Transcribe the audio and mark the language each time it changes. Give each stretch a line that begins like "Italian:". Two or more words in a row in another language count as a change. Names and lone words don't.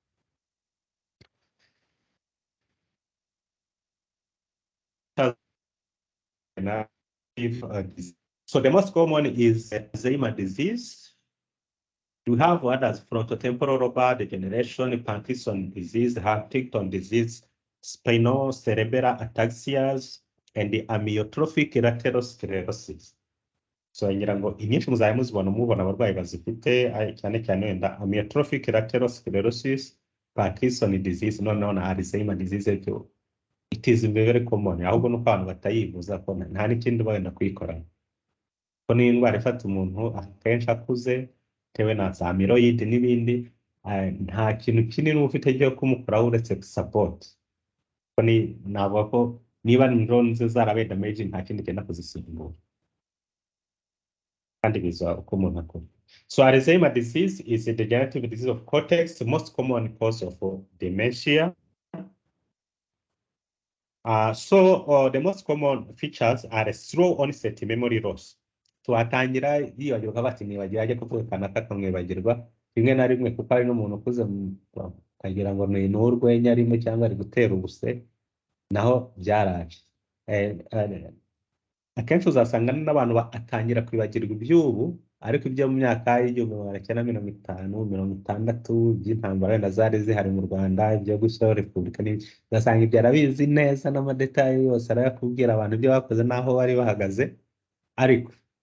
English: So the most common is Alzheimer disease. You have others: frontotemporal lobar degeneration, Parkinson disease, Huntington disease, spinal cerebral ataxias, and the amyotrophic lateral sclerosis.
Kinyarwanda: So ngira ngo inyinshi muzaye mubona abarwayi bazifite cyane cyane wenda
English: amyotrophic lateral sclerosis, Parkinson disease,
Kinyarwanda: noneho na
English: Alzheimer disease. It is very common.
Kinyarwanda: Ahubwo nuko abantu batayivuza ko nta n'ikindi wenda kuyikora. Ko ni indwara ifata umuntu akenshi akuze tewe na za amyloid n'ibindi, nta kintu kinini ufite cyo kumukuraho uretse support. Ko ni navuga ko niba neurons zarabaye damage nta kindi cyenda kuzisimbura. Kandi bizwa uko umuntu akora.
English: So Alzheimer disease is a degenerative disease of cortex, the most common cause of dementia. The most common features are a slow onset memory loss.
Kinyarwanda: So atangira yibagirwa bati nibagira ajya kuvuga kanaka akamwibagirwa rimwe na rimwe kuko ari n'umuntu ukuze kagira ngo ni n'urwenya arimo cyangwa ari gutera ubuse, naho byaraje. Akenshi uzasanga n'abantu atangira kwibagirwa iby'ubu, ariko ibyo mu myaka y'1950-60 by'intambara wenda zari zihari mu Rwanda, ibyo gushyiraho repubulika, ugasanga ibyo arabizi neza n'amadetayi yose arayakubwira abantu ibyo bakoze n'aho bari bahagaze, ariko